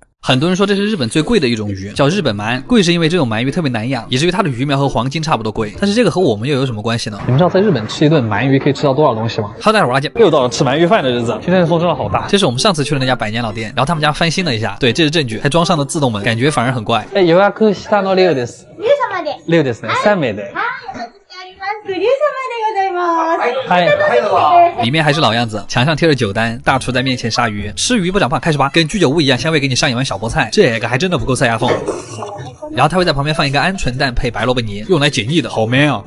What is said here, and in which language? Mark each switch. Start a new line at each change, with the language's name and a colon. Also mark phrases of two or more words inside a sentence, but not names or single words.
Chinese: 很多人说这是日本最贵的一种鱼，叫日本鳗。贵是因为这种鳗鱼特别难养，以至于它的鱼苗和黄金差不多贵。但是这个和我们又有什么关系呢？你们知道在日本吃一顿鳗鱼可以吃到多少东西吗？好，大家好，我是阿健，又到了吃鳗鱼饭的日子。今天的风真的好大。这是我们上次去的那家百年老店，然后他们家翻新了一下，对，这是证据，还装上了自动门，感觉反而很怪。
Japanese: 予約下の6です。6ですね。3名で。
Chinese: 里面还是老样子，墙上贴着酒单，大厨在面前杀鱼，吃鱼不长胖，开始吧，跟居酒屋一样，香味给你上一碗小菠菜，这个还真的不够塞牙缝。然后他会在旁边放一个鹌鹑蛋配白萝卜泥，用来解腻的，好 man 啊！